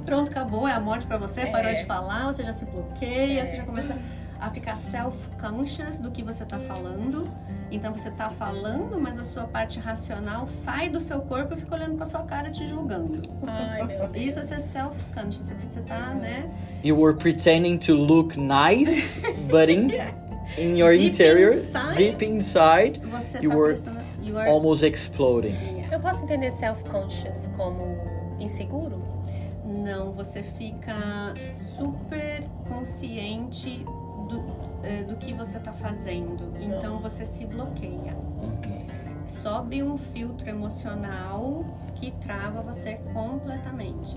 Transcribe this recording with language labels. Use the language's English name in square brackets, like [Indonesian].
[Portuguese] Pronto, acabou, é a morte para você, parou de falar, você já se bloqueia, você já começa a ficar self-conscious do que você está falando. Então você está falando, mas a sua parte racional sai do seu corpo e fica olhando para sua cara te julgando. Ai, meu Deus. Isso é ser self-conscious, você tá, né? [English] You were pretending to look nice, but in your Deep interior, inside, deep inside, [Portuguese] Você [English] you [Portuguese] tá [English] were [Portuguese] prestando... [English] You are... almost exploding. [Portuguese] Eu posso entender self-conscious como inseguro? Não, você fica super consciente do que você está fazendo. Então você se bloqueia. Sobe um filtro emocional que trava você completamente.